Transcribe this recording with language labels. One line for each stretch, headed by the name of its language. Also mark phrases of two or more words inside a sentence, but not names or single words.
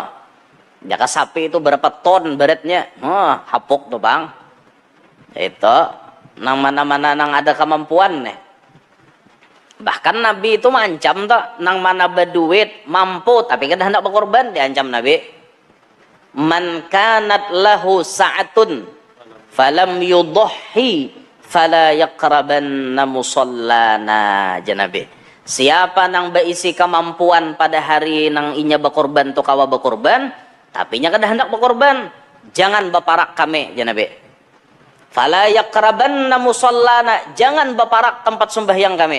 Banjar: Jaka sapi itu berapa ton beratnya, hapuk tuh bang. Itu nang mana-mana nang ada kemampuan nih. Bahkan Nabi itu mengancam tak nang mana berduit mampu tapi kan hendak berkorban, diancam Nabi.
Arabic: من كانت له سعة فلم يضح فلا يقربن مصلانا, Nabi.
Banjar: Siapa nang berisi kemampuan pada hari nang inya berkorban tu kawa berkorban tapi nya kada hendak berkorban, jangan berparak kami, Nabi.
Arabic: فلا يقربن مصلانا,
Banjar: jangan berparak tempat sembahyang kami.